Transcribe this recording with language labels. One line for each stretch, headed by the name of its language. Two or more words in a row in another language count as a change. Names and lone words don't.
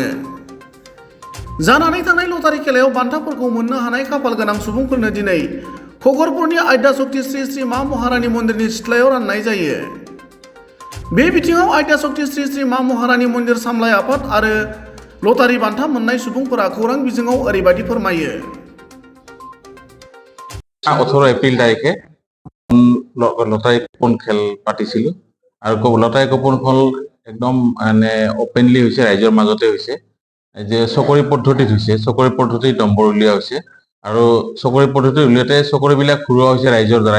Bodo: जानानै थांनाय लटारि खेलायाव बान्थाफोरखौ मोननो हानाय खाफाल गोनां सुबुंफोरनो दिनै खगरपुरनि आद्या शक्ति श्री श्री मा महारानी मन्दिरनि सिथ्लायाव राननाय जायो। बे बिथिङाव आद्या शक्ति श्री श्री मा महारानी मन्दिर सामलाय आफाद आरो लटारि बान्था मोननाय सुबुंफोरा खौरां बिजोङाव ओरैबायदि फोरमायो।
Assamese: 18 এপ্ৰিল তাৰিখে লটাৰী কুপন খেল পাতিছিলোঁ আৰু লটাৰী কুপন খেল একদম মানে অপেনলি হৈছে, ৰাইজৰ মাজতে হৈছে যে চকৰি পদ্ধতিত হৈছে, চকৰি পদ্ধতিত নম্বৰ উলিওৱা হৈছে আৰু চকৰি পদ্ধতি উলিয়াতে চকৰিবিলাক ঘূৰোৱা হৈছে ৰাইজৰ দ্বাৰাই।